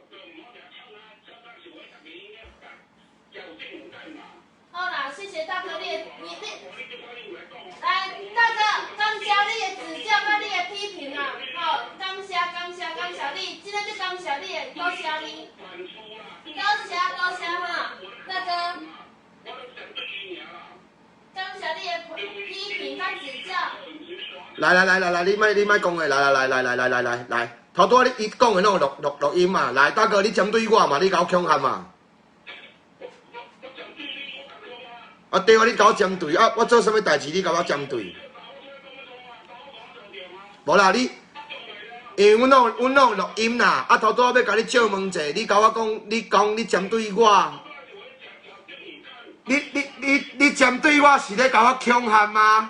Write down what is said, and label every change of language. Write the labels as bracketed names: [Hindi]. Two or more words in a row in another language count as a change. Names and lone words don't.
[Min Nan Chinese] 好啦，谢谢大哥，你来，大哥，感谢你的指教甲你的批评啊，好，感谢你，今天就感谢你的，多谢你，多谢哈，大哥，感谢你的批评甲指教。来，你莫讲的，来，头拄仔你讲的拢有录音嘛？来，大哥，你针对我嘛？你甲我恐吓嘛？啊对啊，你甲我针对啊，我做什么代志你甲我针对？无啦，你因为阮拢有录音啦，啊头拄仔要甲你借问者，你甲我讲，你讲你针对我，你针对我是咧甲我强悍吗？